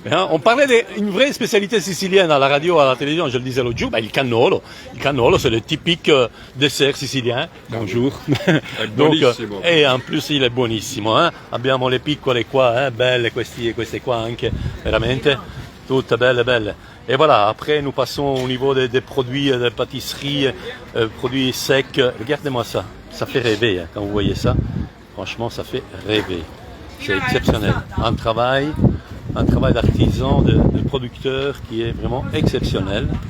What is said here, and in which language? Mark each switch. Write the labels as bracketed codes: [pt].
[fr] On parlait d'une vraie spécialité sicilienne à la radio, à la télévision, je le disais l'autre jour, il cannolo. Il cannolo, c'est le typique dessert sicilien. Bonjour. Donc, et en plus il est buonissimo. [it] Abbiamo le piccole qua, belle queste qua anche, veramente, tutte belle. [fr] Et voilà, après nous passons au niveau des produits de pâtisserie, produits secs. Regardez-moi ça, ça fait rêver quand vous voyez ça. Franchement, ça fait rêver. C'est exceptionnel. Un travail d'artisan, de producteur qui est vraiment exceptionnel.